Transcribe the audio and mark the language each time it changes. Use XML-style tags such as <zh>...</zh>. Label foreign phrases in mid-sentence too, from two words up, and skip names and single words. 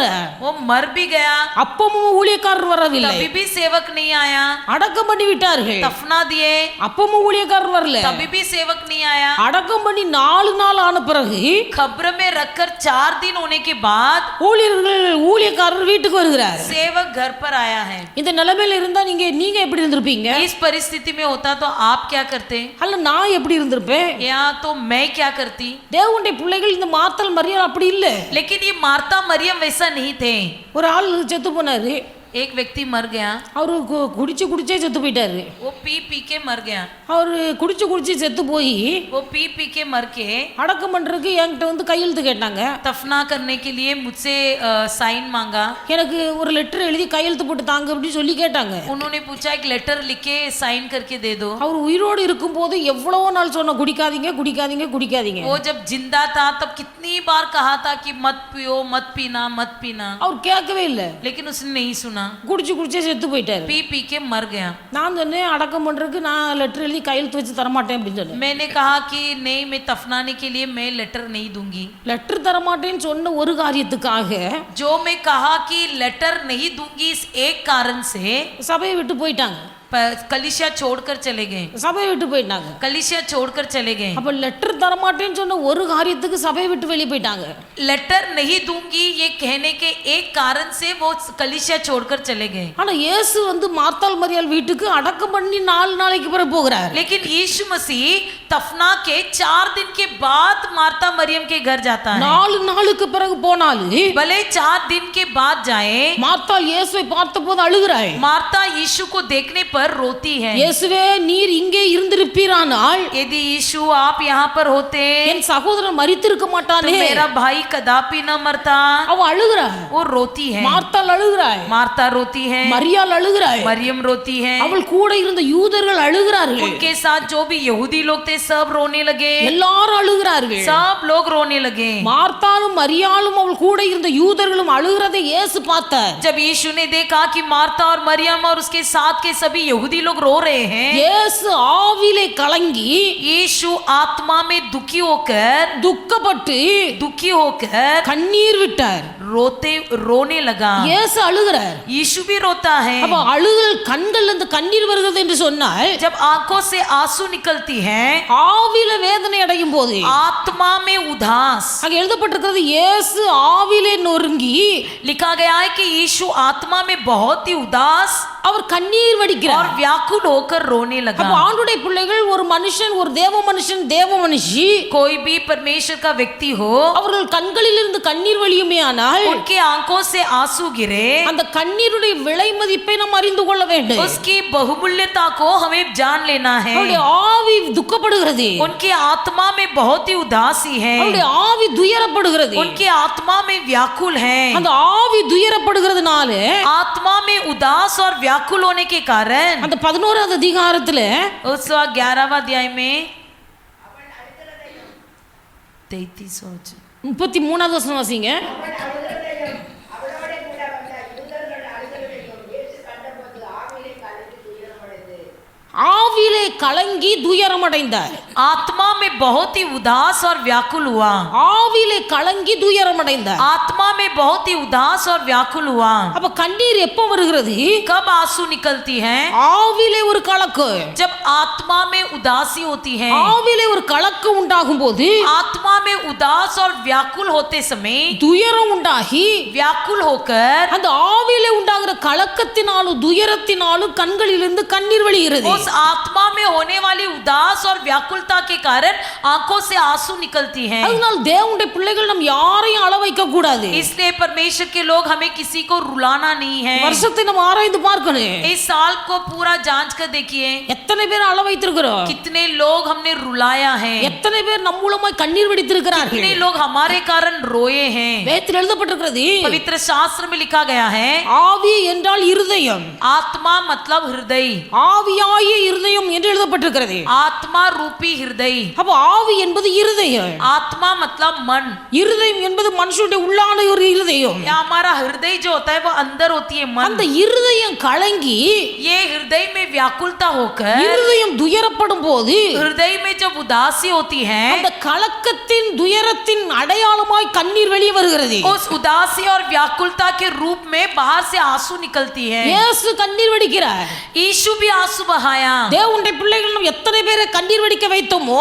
<hi>वो मर भी गया,</hi> <ta>அப்பவும் ஊழியக்காரர் வரவில்லை,</ta> <hi>तभी भी सेवक नहीं आया,</hi> <ta>அடக்கம் பண்ணி விட்டார்கள்,</ta> <hi>दफना दिए,</hi> <ta>அப்பவும் ஊழியக்காரர் வரல,</ta> <hi>तभी भी सेवक नहीं आया.</hi> <ta>அடக்கம் பண்ணி 4 நாள் ஆன பிறகு</ta> <hi>खबर में रखकर 4 दिन होने के बाद</hi> <ta>ஊழியக்காரர் வீட்டுக்கு வருகிறார்.</ta> <hi>सेवक घर पर आया है.</hi> <ta>இந்த நிலைமையில இருந்தா நீங்க எப்படி இருந்திருப்பீங்க?</ta> <hi>इस परिस्थिति में होता तो आप क्या करते,</hi> <ta>அல்ல நான் எப்படி இருந்திருப்பேன்?</ta> <hi>या तो मैं क्या करती.</hi> <ta>தேவனுடைய பிள்ளைகள் இந்த மார்த்தாள் மரியாள் அப்படி இல்ல.</ta> <hi>लेकिन ये मार्ता मरियम वैसा नहीं थे.</hi> <ta>ஒரு ஆள் செத்து போனாரு,</ta> <hi>एक व्यक्ति मर गया,</hi> <ta>அவரு குடிச்சே செத்து போயிட்டாரு.</ta> <hi>वो पी पी के मर गया,</hi> <ta>அவரு குடிச்சு செத்து போய்</ta> <hi>वो पी पी के मर के</hi> <ta>அடக்கம் பண்றதுக்கு என்கிட்ட வந்து கையெழுத்து கேட்டாங்க.</ta> <hi>दफना करने के लिए मुझसे साइन मांगा.</hi> <ta>எனக்கு ஒரு லெட்டர் எழுதி கையெழுத்து போட்டு தாங்க அப்படின்னு சொல்லி கேட்டாங்க.</ta> <hi>उन्होंने पूछा एक लेटर लिख के साइन करके दे दो.</hi> <ta>அவர் உயிரோடு இருக்கும்போது எவ்வளவோ நாள் சொன்ன குடிக்காதீங்க குடிக்காதீங்க குடிக்காதீங்க.</ta> <hi>वो जब जिंदा था तब कितनी बार कहा था कि मत पियो, मत पीना, मत पीना,</hi> <ta>அவர் கேட்கவே இல்லை.</ta> <hi>लेकिन उसने नहीं सुना,</hi> <ta>குடிச்சே செத்து போயிட்டாரு.</ta> <hi>पी पी के मर गया.</hi> <ta>நான் சொன்னேன் அடக்கம் பண்றதுக்கு நான் லெட்டர் எழுதி கையெழுத்து வச்சு தரமாட்டேன் அப்படின்னு சொன்னேன்.</ta> <hi>मैंने कहा कि नहीं, मैं दफनाने के लिए मैं लेटर नहीं दूंगी.</hi> <ta>லெட்டர் தரமாட்டேன்னு சொன்ன ஒரு காரியத்துக்காக</ta> <hi>जो मैं कहा कि लेटर नहीं दूंगी इस एक कारण से</hi> <ta>சபையை விட்டு போயிட்டாங்க.</ta> <hi>कलिसिया छोड़कर चले गए.</hi> <ta>சபையை விட்டு போயிட்டாங்க.</ta> <hi>कलिसिया छोड़कर चले गए.</hi> <ta>அப்ப லெட்டர் தரமாட்டேன்னு சொன்ன ஒரு காரியத்துக்கு சபையை விட்டு வெளியே போயிட்டாங்க.</ta> <hi>लेटर नहीं दूंगी ये कहने के एक कारण से वो कलिसिया छोड़कर चले गए.</hi> <ta>ஆனா இயேசு வந்து மார்த்தாள் மரியாள் வீட்டுக்கு அடக்கம் பண்ணி 4 நாளைக்கு பிறகு போகிறார்.</ta> <hi>लेकिन यीशु मसीह दफना के 4 दिन के बाद मार्ता मरियम के घर जाता है.</hi> <ta>4 நாளுக்கு பிறகு போனாலும்</ta> <hi>भले 4 दिन के बाद जाए,</hi> <ta>மார்த்தாள் இயேசுவை பார்த்தபோது அழுகிறாள்.</ta> <hi>मार्ता यीशु को देखने पर रोती है.</hi> <ta>இயேசுவே நீர் இங்கே இருந்திருப்பீரானால்</ta> <hi>यदि यीशु आप यहाँ पर होते</hi> <ta>என் சகோதரன் மரித்திருக்க</ta> <hi>तो</hi> <ta>மாட்டானே.</ta> <hi>मेरा भाई कदापि न मरता.</hi> <ta>அவ அழுகிறாள்.</ta> <hi>वो रोती है.</hi> <ta>மார்த்தாள் அழுகிறாள்.</ta> <hi>मार्ता रोती है,</hi> <ta>மரியாள் அழுகிறாள்.</ta> <hi>मरियम रोती है,</hi> <ta>அவள் கூட இருந்த யூதர்கள் அழுகிறார்கள்.</ta> <hi>उनके साथ जो भी यहूदी लोग थे सब रोने लगे.</hi> <ta>எல்லாரும் அழுகிறார்கள்.</ta> <hi>सब लोग रोने लगे.</hi> <ta>மார்த்தாளும் மரியாளும் அவள் கூட இருந்த யூதர்களும் அழுகிறதை இயேசு பார்த்தார்.</ta> <hi>जब यीशु ने देखा कि मार्ता और मरियम और उसके साथ के सभी यहूदी लोग रो रहे हैं,</hi> <ta>இயேசு ஆவிலே கலங்கி</ta> <hi>यीशु आत्मा में दुखी होकर</hi> <ta>கண்ணீர் விட்டார்.</ta> <hi>रोने लगा.</hi> <ta>இயேசு அழுகிறார்.</ta> <hi>यीशु भी रोता है.</hi> <ta>அப்ப அழுகல் கண்கள்ல இருந்து கண்ணீர் வருகிறது என்று சொன்னால்</ta> <hi>जब आंखों से आंसू निकलती हैं,</hi> <ta>ஆவில வேதனை அடையும் போது</ta> <hi>आत्मा में उदास.</hi> <ta>அங்க எழுதப்பட்டிருக்கிறது இயேசு ஆவிலே நொறுங்கி</ta> <hi>लिखा गया है कि यीशु आत्मा में बहुत ही उदास</hi> <ta>அவர் கண்ணீர்</ta> <hi>और</hi> <ta>வடிக்கிறார்.</ta> <hi>व्याकुल होकर रोने</hi> <ta>அப்ப</ta> <hi>लगा.</hi> <ta>ஆண்டுடைய பிள்ளைகள் ஒரு மனுஷன் ஒரு தேவ மனுஷி</ta> <hi>कोई भी परमेश्वर का व्यक्ति हो,</hi> <ta>அவர்கள் கண்களில் இருந்து கண்ணீர் வழியுமே ஆனால்</ta> <hi>उनके आंखों से आंसू गिरे,</hi> <ta>அந்த கண்ணீருடைய விலை மதிப்பை நாம் அறிந்து கொள்ள வேண்டும்.</ta> <hi>उसकी बहुमूल्यता को हमें जान लेना है.</hi> <ta>அவருடைய ஆவி துக்கப்படுகிறது.</ta> <hi>उनके आत्मा में बहुत ही उदासी है.</hi> <ta>அவருடைய ஆவி துயரப்படுகிறது.</ta> <hi>उनके आत्मा में व्याकुल है.</hi> <ta>அந்த ஆவி துயரப்படுகிறதுனால</ta> <hi>आत्मा में उदास और व्याकुल होने के कारण</hi> <ta>அந்த 11வது அதிகாரத்துல</ta> <hi>उस 11वां अध्याय में</hi> <ta>33வது வசனம் வாசிங்க. ஆவிலே ஆவியிலே கலங்கி துயரமடைந்தார்.</ta> <hi>आत्मा में बहुत ही उदास और व्याकुल हुआ,</hi> <ta>ஆவியிலே கலங்கி துயரமடைந்தார்.</ta> <hi>आत्मा में बहुत ही उदास और व्याकुल हुआ।</hi> <ta>அப்ப கண்ணீர் எப்ப வருகிறது?</ta> <hi>कब आंसू निकलती है?</hi> <ta>ஆவியிலே ஒரு கலக்கம்.</ta> <hi>जब आत्मा में उदासी होती है।</hi> <ta>ஆவியிலே ஒரு கலக்கம் உண்டாகும் போது</ta> <hi>आत्मा में उदास और व्याकुल होते समय</hi> <ta>துயரம் உண்டாகி</ta> <hi>व्याकुल होकर</hi> <ta>அந்த ஆவியிலே உண்டாகிற கலக்கத்தினாலும் துயரத்தினாலும் கண்களிலிருந்து கண்ணீர் வழிகிறது.</ta> <hi>उस आत्मा में होने वाली उदास और व्याकुलता के कारण आंखों से आंसू निकलती हैं।</hi> <ta>அதனால் தேவனுடைய பிள்ளைகள் நாம் யாரையும் அள வைக்க கூடாது.</ta> <hi>इसलिए परमेश्वर के लोग हमें किसी को रुलाना नहीं है।</hi> <ta>வருஷத்தை நம்ம ஆராய்ந்து பார்க்கணும்.</ta> <hi>इस साल को पूरा जांच कर देखिए,</hi> <ta>எத்தனை பேர் அள வைத்திருக்கிறோம்,</ta> <hi>कितने लोग हमने रुलाया है,</hi> <ta>எத்தனை பேர் நம் மூலமாய் கண்ணீர் வடித்திருக்கிறார்கள்.</ta> <hi>कितने लोग हमारे कारण रोए हैं।</hi> <ta>வேதத்தில் எழுதப்பட்டிருக்கிறது,</ta> <hi>पवित्र शास्त्र में लिखा गया है,</hi> <ta>ஆவி என்றால் இருதயம்,</ta> <hi>आत्मा मतलब हृदय,</hi> <ta>ஆவியாகிய இருதயம் என்று எழுதப்பட்டிருக்கிறது.</ta> <hi>आत्मा रूपी हृदय।</hi> <ta>அப்ப ஆவி என்பது இருதயம்,</ta> <hi>आत्मा मतलब मन,</hi> <ta>இருதயம் என்பது மனுஷனுடைய உள்ளான ஒரு இருதயம்.</ta> <hi>या हमारा हृदय जो होता है वो अंदर होती है मन।</hi> <ta>அந்த இருதயம் கலங்கி</ta> <hi>ये हृदय में व्याकुलता होकर,</hi> <ta>இருதயம் துயரப்படும் போது</ta> <hi>हृदय में जब उदासी होती है,</hi> <ta>அந்த கலக்கத்தின் துயரத்தின் அடையாளமாய் கண்ணீர் வெளியே வருகிறது.</ta> <hi>उस उदासी और व्याकुलता के रूप में बाहर से आंसू निकलती है।</hi> <ta>இயேசு கண்ணீர் வடிக்கிறார்.</ta> <hi>यीशु भी आंसू बहाया।</hi> <ta>தேவனுடைய பிள்ளைகள் நம்ம எத்தனை பேரை கண்ணீர் வடிக்க வைத்தோமோ</ta>